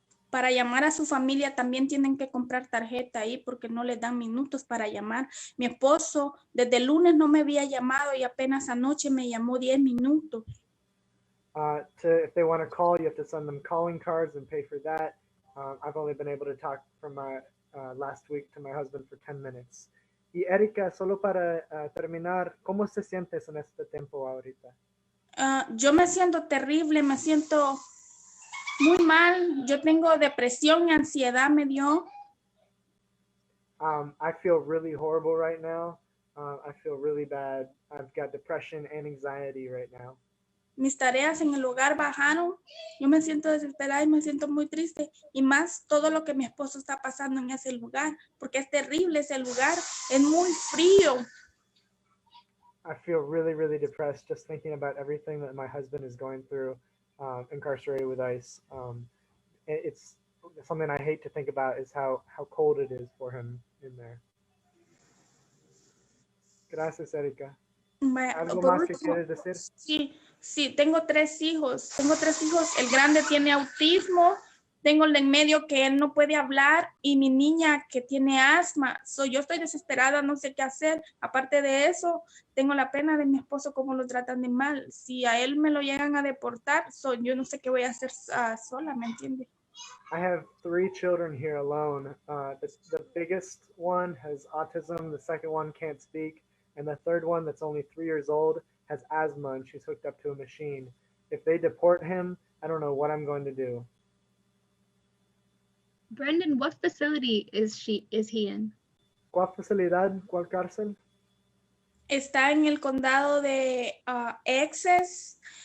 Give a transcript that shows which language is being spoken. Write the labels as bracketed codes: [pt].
[es] Para llamar a su familia también tienen que comprar tarjeta ahí porque no les dan minutos para llamar. Mi esposo desde el lunes no me había llamado y apenas anoche me llamó 10 minutos. [en] If they want to call, you have to send them calling cards and pay for that. I've only been able to talk from last week to my husband for 10 minutes. [es] Y Erika, solo para terminar, ¿cómo se sientes en este tiempo ahorita? Yo me siento terrible, me siento muy mal. Yo tengo depresión y ansiedad me dio. [en] I feel really horrible right now. I feel really bad. I've got depression and anxiety right now. [es] Mis tareas en el hogar bajaron. Yo me siento desesperada y me siento muy triste. Y más todo lo que mi esposo está pasando en ese lugar, porque es terrible ese lugar. Es muy frío. [en] I feel really, really depressed just thinking about everything that my husband is going through, incarcerated with ICE. It's something I hate to think about is how cold it is for him in there. [es] Gracias, Erika. ¿Algo más que quieres decir? Sí, tengo 3 hijos. El grande tiene autismo. Tengo el de en medio que él no puede hablar y mi niña que tiene asma. Yo estoy desesperada, no sé qué hacer. Aparte de eso, tengo la pena de mi esposo, cómo lo tratan de mal. Si a él me lo llegan a deportar, yo no sé qué voy a hacer sola, ¿me entiende? [en] I have 3 children here alone. The biggest one has autism, the second one can't speak, and the third one that's only 3 years old has asthma and she's hooked up to a machine. If they deport him, I don't know what I'm going to do. Brendan, what facility is he in? [es] ¿Cuál facilidad? ¿Cuál cárcel? Está en el condado de Essex.